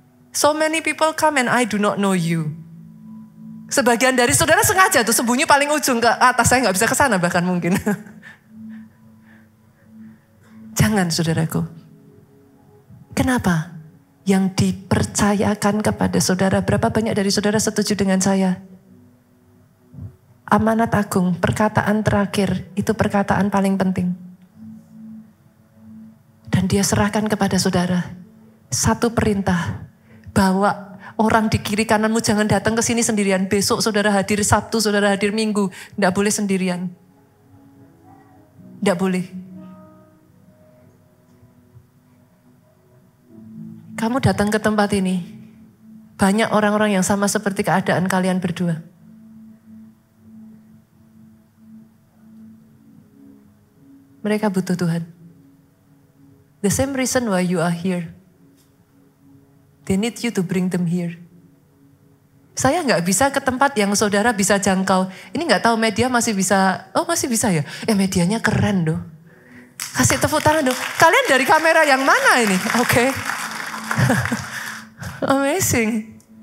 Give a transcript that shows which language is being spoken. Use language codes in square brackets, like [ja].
[en] So many people come and I do not know you. [id] Sebagian dari saudara sengaja tuh sembunyi paling ujung ke atas. Saya nggak bisa ke sana bahkan mungkin. Jangan saudaraku. Kenapa? Yang dipercayakan kepada saudara, berapa banyak dari saudara setuju dengan saya? Amanat agung, perkataan terakhir, itu perkataan paling penting. Dan dia serahkan kepada saudara. Satu perintah, bawa orang di kiri kananmu jangan datang ke sini sendirian. Besok saudara hadir, Sabtu saudara hadir, Minggu. Tidak boleh sendirian. Tidak boleh. Kamu datang ke tempat ini, banyak orang-orang yang sama seperti keadaan kalian berdua. Mereka butuh Tuhan. [en] The same reason why you are here. They need you to bring them here. [id] Saya nggak bisa ke tempat yang saudara bisa jangkau. Ini nggak tahu media masih bisa, oh masih bisa ya? Medianya keren doh. Kasih tepuk tangan dong. Kalian dari kamera yang mana ini? Oke. [en] Amazing.